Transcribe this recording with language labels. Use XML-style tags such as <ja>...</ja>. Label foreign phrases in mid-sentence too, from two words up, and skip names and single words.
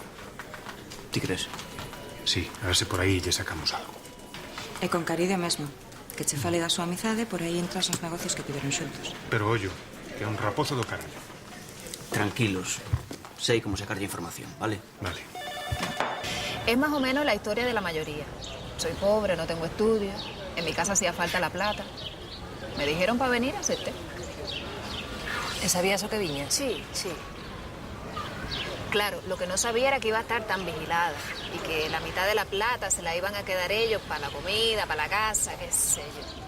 <gl>Ti crees? Sí, a ver se por aí lle sacamos algo. E con Caride mesmo. Que che fale da súa amizade, por aí entras nos negocios que tiveron xuntos. Pero ollo, que é un raposo do carallo. Tranquilos. Sei como sacarlle información, ¿vale? Vale.</gl> <es>Es más o menos la historia de la mayoría. Soy pobre, no tengo estudios. En mi casa hacía falta la plata. Me dijeron para venir, acepté.</es> <gl>¿E sabías o que viña?</gl> <es>Sí. Claro, lo que no sabía era que iba a estar tan vigilada y que la mitad de la plata se la iban a quedar ellos para la comida, para la casa, qué sé yo.</es>